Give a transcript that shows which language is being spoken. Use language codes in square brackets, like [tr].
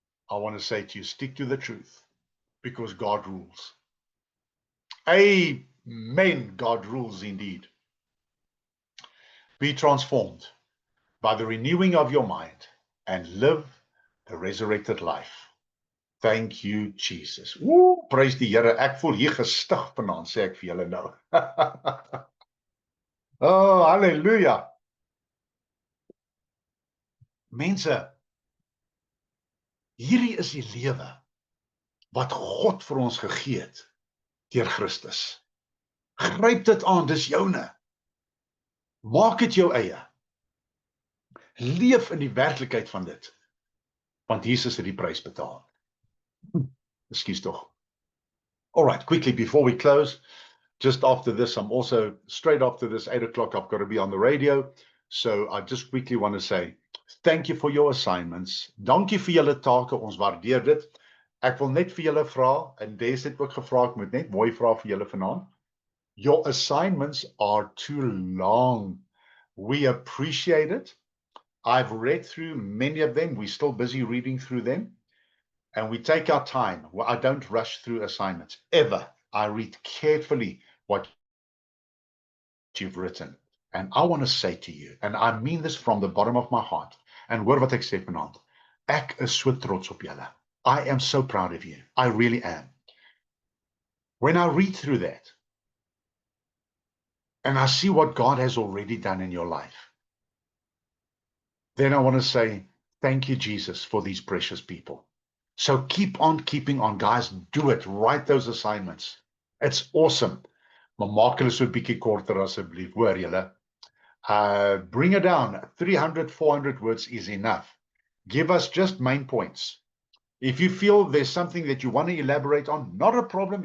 [en] I want to say to you, stick to the truth, because God rules. Amen. God rules indeed. Be transformed by the renewing of your mind and live the resurrected life. Thank you, Jesus. [af] Ooh, prys die Here. Ek voel hier gestig vanaand, sê ek vir julle nou. Oh, haleluja. Mense, hierdie is die lewe wat God vir ons gegee het deur Christus. Gryp dit aan, dis joune. Maak dit jou eie. Leef in die werklikheid van dit. Want Jesus het die prys betaal. Ekskuus tog. [en] All right, quickly before we close, just after this, I'm also, straight after this, 8 o'clock, I've got to be on the radio. So I just quickly want to say, thank you for your assignments. [af] Dankie vir julle take, ons waardeer dit. Ek wil net vir julle vra, en Des het ook gevra, ek moet net mooi vra vir julle vanaand. [en] Your assignments are too long. We appreciate it. I've read through many of them. We're still busy reading through them. And we take our time. Well, I don't rush through assignments, ever. I read carefully what you've written. And I want to say to you, and I mean this from the bottom of my heart, and [af] hoor wat ek sê vanaand, ek is so trots op julle. [en] I am so proud of you. I really am. When I read through that, and I see what God has already done in your life, then I want to say, thank you, Jesus, for these precious people. So keep on keeping on, guys. Do it. Write those assignments. It's awesome. [af] Maar maak hulle so 'n bietjie korter asseblief, hoor julle. [en] Bring it down. 300, 400 words is enough. Give us just main points. If you feel there's something that you want to elaborate on, not a problem.